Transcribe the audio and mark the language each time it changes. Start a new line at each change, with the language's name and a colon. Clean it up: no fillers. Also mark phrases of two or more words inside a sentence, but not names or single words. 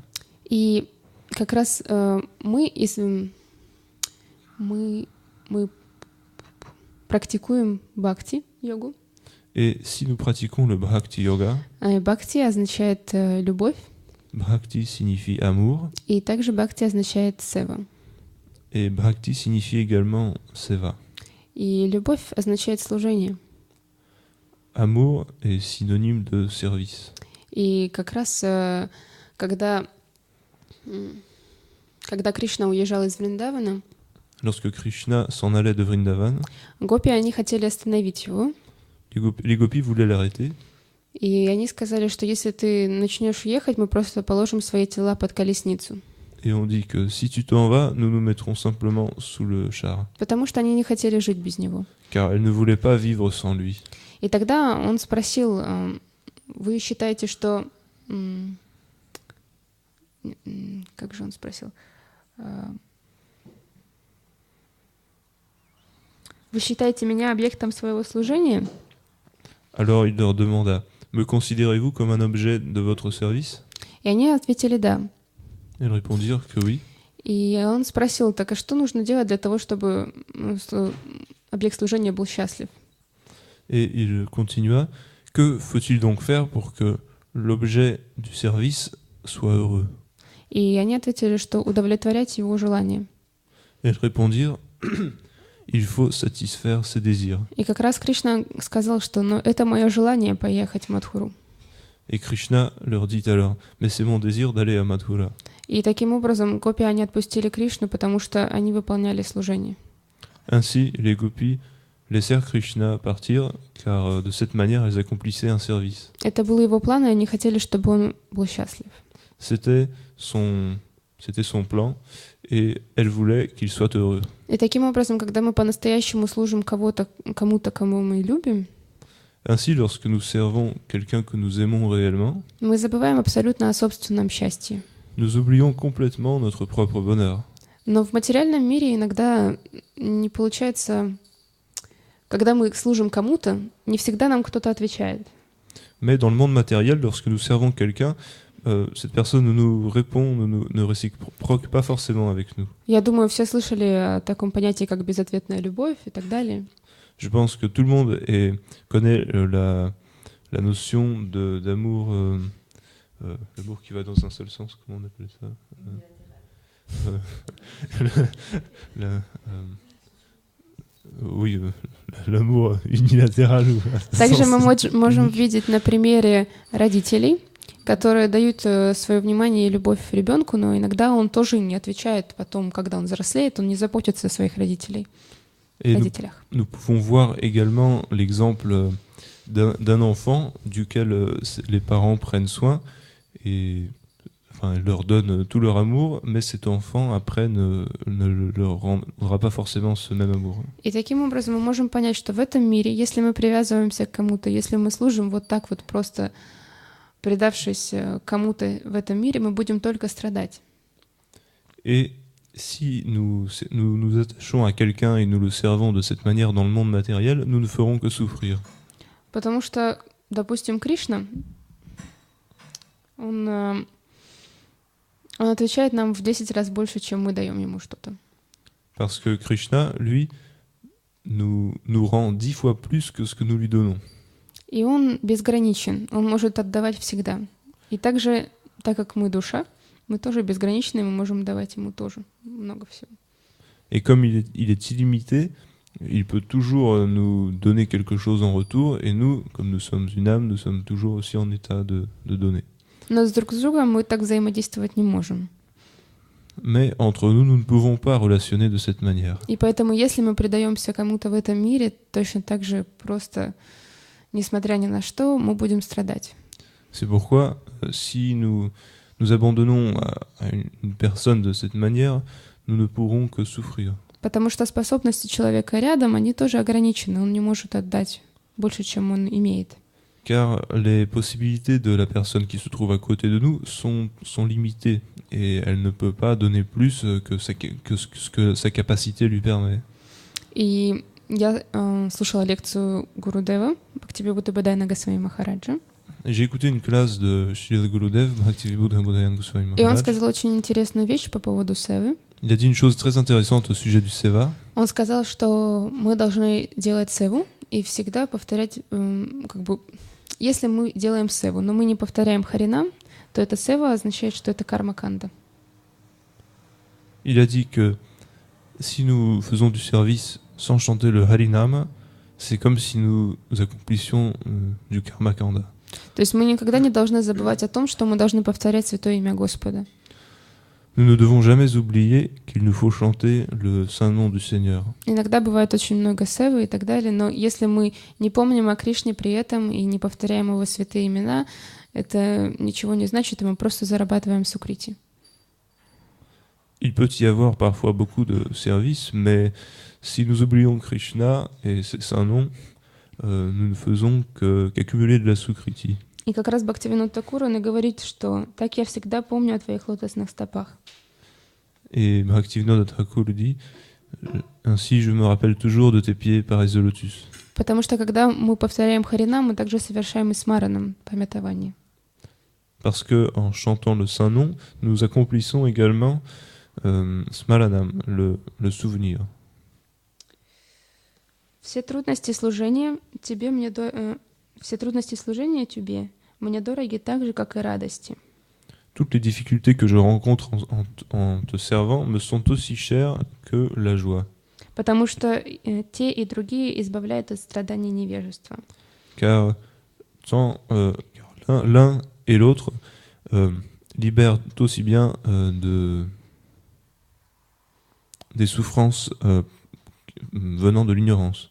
Russian: И как раз мы практикуем бхакти-йогу.
French: Et si nous pratiquons le Bhakti Yoga,
Russian: бхакти означает любовь.
French: Bhakti signifie amour.
Russian: И также бхакти означает сева.
French: Et Bhakti signifie également seva.
Russian: И любовь означает служение.
French: Amour est synonyme de service.
Russian: И как раз когда Кришна уезжал из Вриндавана,
French: lorsque Krishna s'en allait de Vrindavan,
Russian: гопи, они хотели остановить его.
French: Les gopis voulaient l'arrêter.
Russian: И они сказали, что если ты начнешь ехать, мы просто положим свои тела под колесницу.
French: Et on dit que si tu t'en vas, nous nous mettrons simplement sous le char.
Russian: Потому что они не хотели жить без него.
French: Car elles ne voulaient pas vivre sans lui.
Russian: И тогда он спросил, вы считаете, что... Как же он спросил? Вы считаете меня объектом своего служения?
French: Alors il leur demanda, me considérez-vous comme un objet de votre service?
Russian: И они ответили «да».
French: Ils répondirent que oui.
Russian: И он спросил, так а что нужно делать для того, чтобы объект служения был счастлив?
French: Et il continua, que faut-il donc faire pour que l'objet du service soit heureux?
Russian: И они ответили, что удовлетворять его желания.
French: Et ils répondirent, il faut satisfaire ses désirs.
Russian: И как раз Кришна сказал, что ну, это мое желание поехать в Мадхуру.
French: Et Krishna leur dit alors, mais c'est mon désir d'aller à Mathura.
Russian: И таким образом гопи они отпустили Кришну, потому что они выполняли служение.
French: Ainsi, les gopis laissèrent Krishna partir, car de cette manière, elles accomplissaient un service.
Russian: Это был его план, и они хотели, чтобы он был счастлив.
French: C'était son plan, et elle voulait qu'il soit heureux.
Russian: И таким образом, когда мы по-настоящему служим кому-то, кому мы любим,
French: Ainsi, lorsque nous servons quelqu'un que nous aimons réellement,
Russian: мы забываем абсолютно о собственном счастье.
French: nous oublions complètement notre propre bonheur.
Russian: Но в материальном мире иногда не получается, когда мы служим кому-то, не всегда нам кто-то отвечает.
French: Mais dans le monde matériel, lorsque nous servons quelqu'un, cette personne nous répond, ne réciproque pas forcément avec nous.
Russian: Я думаю, все слышали о таком понятии, как безответная любовь и так далее.
French: Je pense que tout le monde connaît la notion d'amour, l'amour qui va dans un seul sens, comment on appelle ça oui, l'amour unilatéral.
Russian: Также мы можем видеть на примере родителей, которые дают свое внимание и любовь ребенку, но иногда он тоже не отвечает потом, когда он взрослеет, он не заботится о своих родителях.
French: Nous pouvons voir également l'exemple d'un enfant duquel les parents prennent soin et leur donnent tout leur amour, mais cet enfant après ne leur rendra pas forcément ce même amour.
Russian: И таким образом мы можем понять, что в этом мире, если мы привязываемся к кому-то, если мы служим вот так вот просто предавшись кому-то в этом мире, мы будем только страдать.
French: Et si nous attachons à quelqu'un et nous le servons de cette manière dans le monde matériel, nous ne ferons que souffrir.
Russian: Потому что, допустим, Кришна, он отвечает нам в 10 раз больше, чем мы даем ему что-то.
French: Parce que Krishna, lui, nous rend 10 fois plus que ce que nous lui donnons.
Russian: И он безграничен, он может отдавать всегда. И также, так как мы душа, мы тоже безграничны, мы можем давать ему тоже много всего.
French: Et comme il est illimité, il peut toujours nous donner quelque chose en retour, et nous, comme nous sommes une âme, nous sommes toujours aussi en état de donner.
Russian: Но друг с другом мы так взаимодействовать не можем.
French: Mais entre nous, nous ne pouvons pas relationner de cette manière.
Russian: И поэтому, если мы предаемся кому-то в этом мире, точно так же просто, несмотря ни на что, мы будем страдать.
French: C'est pourquoi, si nous abandonnons à une personne de cette manière, nous ne pourrons que souffrir.
Russian: Потому что способности человека рядом, они тоже ограничены. Он не может отдать больше, чем он имеет.
French: Car les possibilités de la personne qui se trouve à côté de nous sont limitées et elle ne peut pas donner plus que ce que sa capacité lui permet.
Russian: И я слушала лекцию Гурудева, Бхактивинода Бодхидхарма Госвами Махараджа.
French: J'ai écouté une classe de Srila Gurudev, Bhaktivedanta Bodhidharma Goswami Maharaj.
Russian: И он сказал очень интересную вещь по поводу севы.
French: Il a dit une chose très intéressante au sujet du seva.
Russian: Он сказал, что мы должны делать севу и всегда повторять, как бы, если мы делаем севу, но мы не повторяем харинам, то это сева означает, что это карма-канда.
French: Il a dit que si nous faisons du service sans chanter le harinam, c'est comme si nous accomplissions du karma kanda.
Russian: То есть мы никогда не должны забывать о том, что мы должны повторять святое имя Господа.
French: Nous ne devons jamais oublier qu'il nous faut chanter le saint nom du Seigneur.
Russian: Иногда бывает очень много севы и так далее, но если мы не помним о Кришне при этом и не повторяем его святые имена, это ничего не значит, и мы просто зарабатываем сукрити.
French: Il peut y avoir parfois beaucoup de services, mais si nous oublions Krishna et ses saints noms, nous ne faisons qu'accumuler de la sukriti.
Russian: И как раз Бхактивинода Thakura, он и говорит, что «так я всегда помню о твоих лотосных стопах».
French: Et Bhaktivinoda Thakur dit ainsi je me rappelle toujours de tes pieds pareils de lotus.
Russian: Потому что когда мы повторяем харинам, мы также совершаем и смаранам памятование.
French: Parce que en chantant le saint nom, nous accomplissons également smaranam, le souvenir.
Russian: Все трудности служения тебе мне дороги так же, как и радости.
French: Toutes les difficultés que je rencontre en te servant me sont aussi chères que la joie.
Russian: Потому что те и другие избавляют от страданий невежества.
French: Car l'un et l'autre libèrent aussi bien des souffrances venant de l'ignorance.